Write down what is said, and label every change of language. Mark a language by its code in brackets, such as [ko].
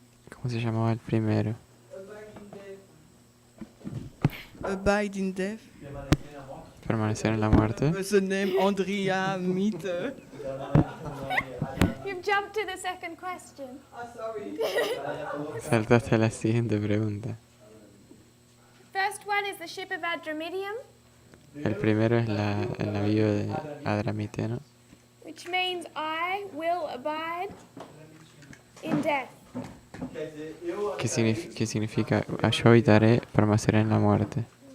[es] ¿Cómo se llamaba el primero? [en] Abide in death. [es] Permanecer en la muerte. [en] What's the name? Andrea Miete. You've jumped to the second question. Sorry. [es] Saltaste a la siguiente pregunta. [en] First one is the ship of Adramyttium, [es] El primero es el navío de Adramiteno, [en] which means I will abide in death. [es] que significa yo habitaré, permaneceré en la muerte.